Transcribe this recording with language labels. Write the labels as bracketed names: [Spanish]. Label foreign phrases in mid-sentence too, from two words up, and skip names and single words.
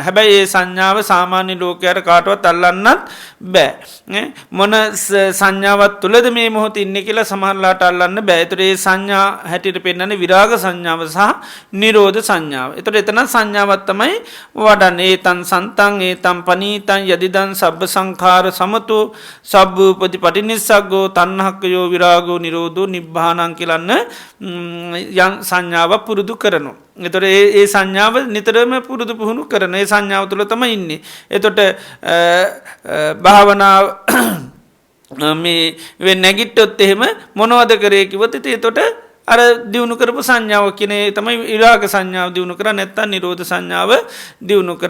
[Sinhala] හැබැයි ඒ සංඥාව සාමාන්‍ය ලෝකයට කාටවත් අල්ලන්නත් බෑ. මොන සංඥාවක් තුළද මේ මොහොතේ ඉන්නේ කියලා සමහරලාට අල්ලන්න බෑ. ඒතර ඒ සංඥා හැටියට පෙන්වන්නේ විරාග සංඥාව සහ නිරෝධ සංඥාව. ඒතර එතන සංඥාවක් තමයි වඩන්නේ. [Pali] ඒතං සන්තං ඒතං පනීතං යදිදං සබ්බ සංඛාර සමතෝ සබ්බූපති පටිනිස්සග්ගෝ තණ්හක්කයෝ විරාගෝ නිරෝධෝ නිබ්බානං [Sinhala] කියලන්න යම් සංඥාවක් පුරුදු කරනවා. එතොට ඒ සංඥාව නිතරම පුරුදු පුහුණු කරන ඒ සංඥාව තුළ තම ඉන්නේ. එතොට භාවනාව මේ නැගිට්ටොත් එහෙම මොනවද කරේ කිව්වොත් එතකොට අර දියුණු කරපු සංඥාව කියන්නේ තමයි විරාග සංඥාව දියුණු කර නැත්නම් නිරෝධ සංඥාව දියුණු කර.